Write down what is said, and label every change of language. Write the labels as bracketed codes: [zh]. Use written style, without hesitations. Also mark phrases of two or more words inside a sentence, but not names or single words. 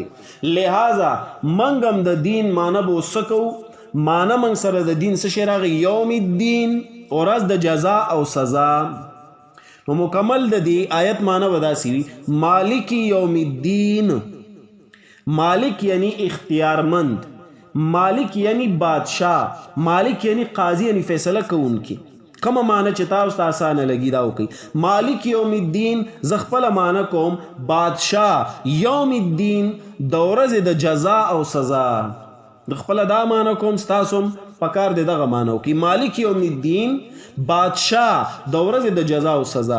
[ps] لہذا منګم د دین معنی به وسکو، معنی منګ سره د دین څه شی راغی؟ [ar] یوم الدین، [ps] ورځ د جزا او سزا. نو مکمل د دې آیت معنی وداسي وي [ar] مالک یوم الدین. [ps] مالک یعنی اختیارمند، مالک یعنی بادشاہ، مالک یعنی قاضی یعنی فیصله کوونکی. کومه معنی چې تاسو ته اسانه لګي دا وکي. [ar] مالک یوم الدین [ps] ز خپل معنی کوم بادشاہ، [ar] یوم الدین [ps] د ورځې د جزا او سزا، د خپل دا معنی کوم تاسو پکار دی دغه معنی وکي. [ar] مالک یوم الدین [ps] بادشاہ د ورځې د جزا او سزا.